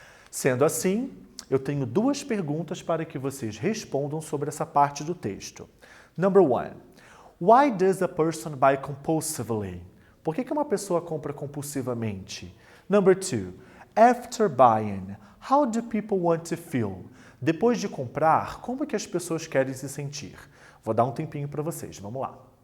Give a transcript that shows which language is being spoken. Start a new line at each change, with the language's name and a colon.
Portuguese: Sendo assim, eu tenho 2 perguntas para que vocês respondam sobre essa parte do texto.
English: Number 1. Why does a person buy compulsively?
Portuguese: Por que uma pessoa compra compulsivamente?
English: Number 2. After buying, how do people want to feel?
Portuguese: Depois de comprar, como que as pessoas querem se sentir? Vou dar um tempinho para vocês, vamos lá.